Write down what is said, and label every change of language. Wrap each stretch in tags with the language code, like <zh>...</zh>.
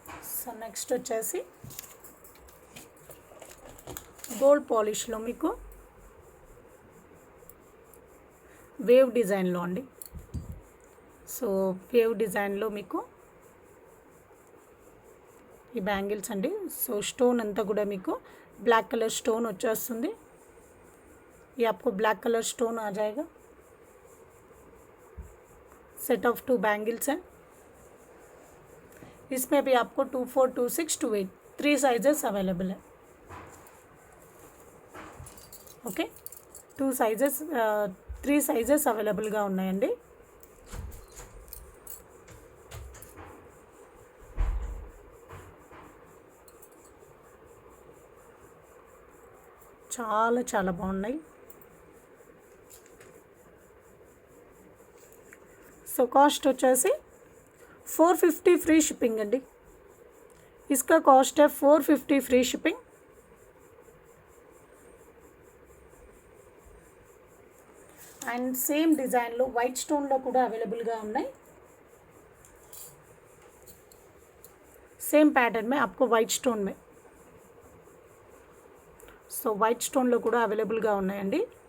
<te>So next వచ్చేసి gold పాలిష్లో మీకు wave డిజైన్లో అండి. సో వేవ్ డిజైన్లో మీకు ఈ బ్యాంగిల్స్ అండి. సో స్టోన్ అంతా కూడా మీకు బ్లాక్ कलर स्टोन వచ్చేస్తుంది.</te> <hi>ये आपको ब्लैक कलर स्टोन आ जाएगा. सेट ऑफ 2 बैंगल्स हैं. इसमें भी आपको 2, 4, 2, 6, 2, 8 3 साइजेस अवेलेबल है.</hi> <te>ఓకే 2 సైజెస్ 3 సైజెస్ అవైలబుల్గా ఉన్నాయండి. చాలా చాలా బాగున్నాయి. సో కాస్ట్ వచ్చేసి 450 ఫ్రీ షిప్పింగ్ అండి.</te> <hi>इसका कॉस्ट है 450 फ्री शिपिंग.</hi> <te>అండ్ సేమ్ డిజైన్లో వైట్ స్టోన్లో కూడా అవైలబుల్గా ఉన్నాయి. సేమ్</te> <hi>पैटर्न में आपको वाइट स्टोन में</hi> <te>సో వైట్ స్టోన్లో కూడా అవైలబుల్గా ఉన్నాయండి.</te>